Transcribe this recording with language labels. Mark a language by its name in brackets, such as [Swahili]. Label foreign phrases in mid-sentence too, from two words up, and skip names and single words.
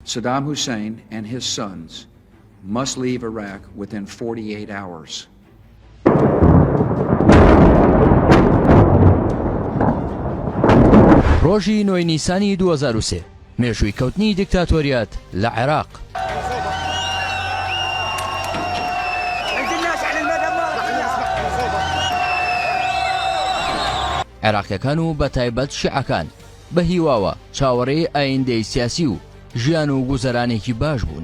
[English] Saddam Hussein and his sons must leave Iraq within 48 hours. [Central Kurdish] ڕۆژی 9 نیسانی 2003 مێژووی کەوتنی دیکتاتۆریەت لە عێراق. عێراقیەکان و بەتایبەت شیعەکان بە هیواوە چاوەڕێی ئایندەی سیاسی و ژیان و گوزەرانێکی باش بوون.